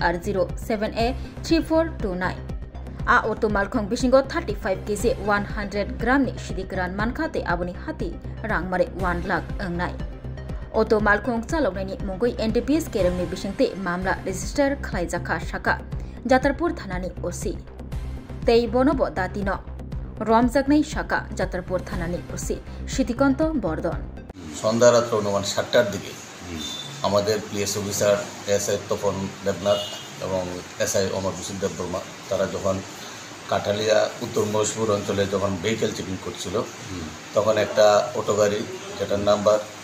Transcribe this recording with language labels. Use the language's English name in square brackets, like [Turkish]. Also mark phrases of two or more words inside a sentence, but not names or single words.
[Kok Borok] TR07A3429 आ अटो मालखुं बिसिंगो 35 केजी 100 ग्रामनि सिदिग्रान मानखा तै आबुनि हाति रां मारे 1 लाख अंनाय अटो मालखुं चालकनैनि मुंगै एनडीपीएस केरमनि बिसिंते मामला रेजिस्टार खलायजाखा शाखा जातरपुर थानानि ओसि तै बनबो दातिनो रमजागनाय शाखा जातरपुर थानानि ओसि सितिकन्त बर्धन [Bangla] সন্ধ্যা রাত্র অনুমান 7টার দিকে আমাদের [English] PS officer [Bangla] এসআই তপন দেবনাথ এবং এসআই অমর কিশোর দেববর্মা তারা যখন কাঠালিয়া উত্তর মহেশপুর অঞ্চলে যখন [English] vehicle checking [Bangla] করছিল তখন একটা অটো গাড়ি যেটার নাম্বার